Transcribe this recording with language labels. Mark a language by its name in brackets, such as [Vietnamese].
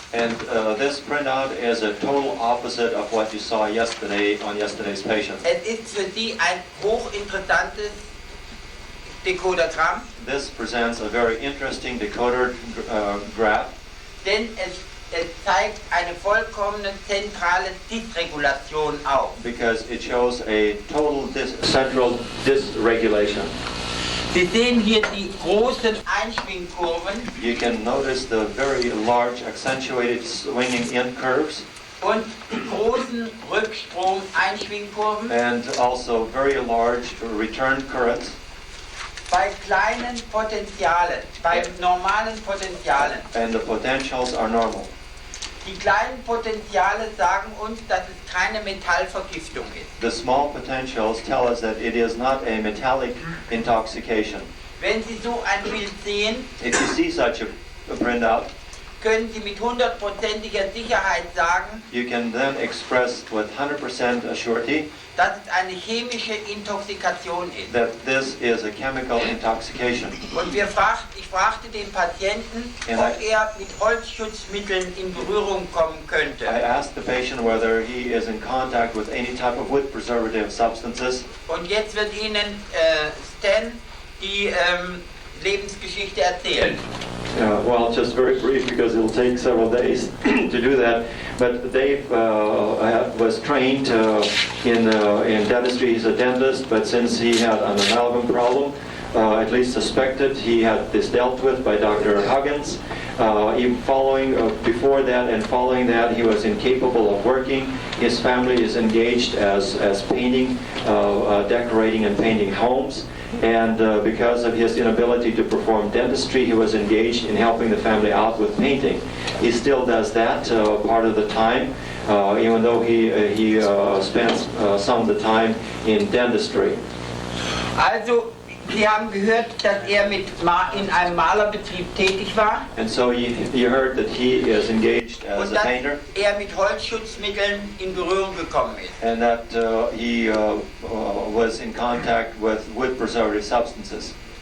[English] And this printout is a total opposite of what you saw yesterday on yesterday's patient. [German] Es ist für Sie ein hochinteressantes Decodergramm. [English] This presents a very interesting decoder graph. [German] Denn es zeigt eine vollkommene zentrale Dysregulation auf. [English] Because it shows a total central dysregulation. [German] Sie sehen hier die großen Einschwingkurven. [English] You can notice the very large accentuated swinging in curves. [German] Und die großen Rückstrom-Einschwingkurven. [English] And also very large return currents. [German] Bei kleinen Potentialen, bei normalen Potentialen. [English] And the potentials are normal. [German] Die kleinen Potenziale sagen uns, dass es keine Metallvergiftung ist. [English] The small potentials tell us that it is not a metallic intoxication. [German] Wenn Sie so ein Bild sehen, [English] If you see such a printout, [German] können Sie mit 100%iger Sicherheit sagen, [English] you can then express with 100% surety [German] dass es eine chemische Intoxikation ist. [English] that this is a chemical intoxication. [German] Und ich fragte den Patienten, ob er mit Holzschutzmitteln in Berührung kommen könnte. [English] I asked the patient whether he is in contact with any type of wood preservative substances. [German] Und jetzt wird Ihnen Stan die Lebensgeschichte erzählen. [English] Well, just very brief because it'll take several days to do that. But Dave was trained in dentistry. He's a dentist, but since he had an amalgam problem, at least suspected, he had this dealt with by Dr. Huggins. Even before that and following that, he was incapable of working. His family is engaged as painting, decorating and painting homes. And because of his inability to perform dentistry, he was engaged in helping the family out with painting. He still does that part of the time, even though he spends some of the time in dentistry. [German] Also, Sie haben gehört, dass er in einem Malerbetrieb tätig war. [English] And so you heard that he is engaged as [German] Und [English] a painter. [German] dass er mit Holzschutzmitteln in Berührung gekommen ist. [English] And that he was in contact with wood preservative substances.